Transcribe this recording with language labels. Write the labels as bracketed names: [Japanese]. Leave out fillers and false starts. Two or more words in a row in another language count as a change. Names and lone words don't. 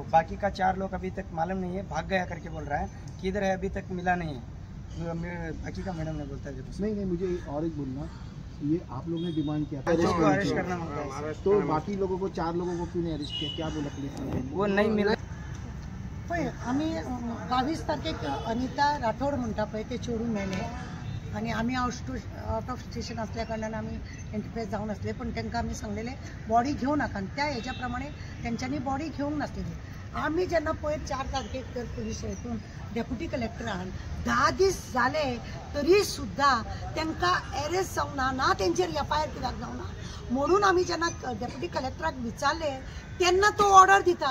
[Hindi] बाकी का 4 लोग अभी तक मालूम नहीं है, भाग गया करके बोल रहा है, किधर है अभी तक मिला नहीं है। बाकी का मैडम ने बोलता है देखो। नहीं, मुझे और एक बोलना, ये आप लोगों ने डिमांड किया था उसको अरेस्ट करना मांगता है, तो बाकी लोगों को 4 लोगों को क्यों नहीं अरेस्ट किया? क्या बोला पुलिस ने? वो नहीं मिला। [Konkani] पळय आमी 22 तारखेक अनिता राठोड म्हणटा पळय ते चोरून मेले आणि आमी [English] out of station [Konkani] असल्या कारणान आमी इंटरफेस जावन आसले, पण तांकां आमी सांगलेले बॉडी घेऊ नाका, आणि त्या हेच्या प्रमाणे तेंच्यांनी बॉडी घेवंक नासलेली. आमी जेन्ना पळय 4 तारखेक तर पुलीस हितून डेप्युटी कलेक्टरान 10 दीस जाले तरी सुद्धा तांकां अरेस्ट जावना ना, तेंचेर एफआयआर कित्याक जावना म्हणून आमी जेन्ना डेप्युटी कलेक्टराक विचारले तेन्ना तो ऑर्डर दिता.